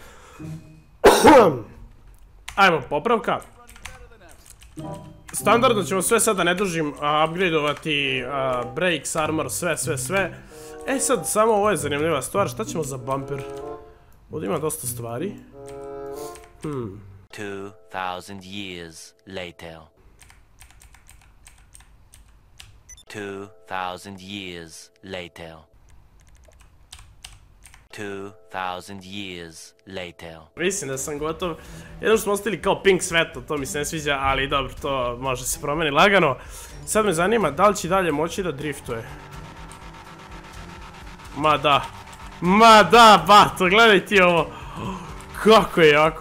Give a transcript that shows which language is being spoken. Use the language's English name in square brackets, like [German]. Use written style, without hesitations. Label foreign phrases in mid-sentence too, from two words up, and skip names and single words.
[Serbian] Ajmo, popravka. Standardno ćemo sve sada, ne dužim, upgradeovati [English] brakes, armor, [Serbian] sve. E sad, samo ovo je zanimljiva stvar, šta ćemo za bumper? Ovdje ima dosta stvari. [English] 2000 years later. 2000 years later. 2000 years later. [Serbian] Mislim da sam gotov. Jedno što smo ostali kao pink svetlo, to mi se ne sviđa, ali dobro, to može se promeni lagano. Sad me zanima da li će dalje moći da driftuje. Ma da, bato, gledaj ti ovo. Kako je jako.